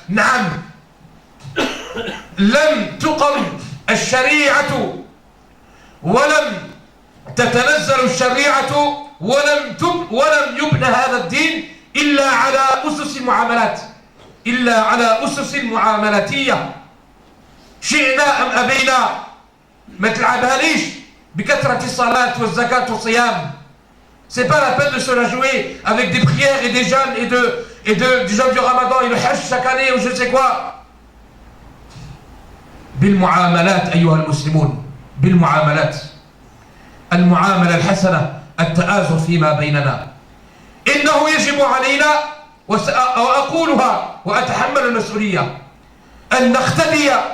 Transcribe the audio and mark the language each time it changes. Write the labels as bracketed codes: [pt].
[ar] نعم، لم تقم الشريعة ولم تتنزل الشريعة ولم يبنى هذا الدين إلا على أسس المعاملات، إلا على أسس المعاملاتية. شئنا أم أبينا. ما تلعبها ليش بكثرة الصلاة والزكاة والصيام. [fr] C'est pas la peine de se la jouer avec des prières et des jeûnes et du jeûne du Ramadan et le Hajj chaque année ou je sais quoi. [ar] بالمعاملات أيها المسلمون، بالمعاملات. المعاملة الحسنة، التآزر فيما بيننا. إنه يجب علينا وأقولها وأتحمل المسؤولية أن نختدي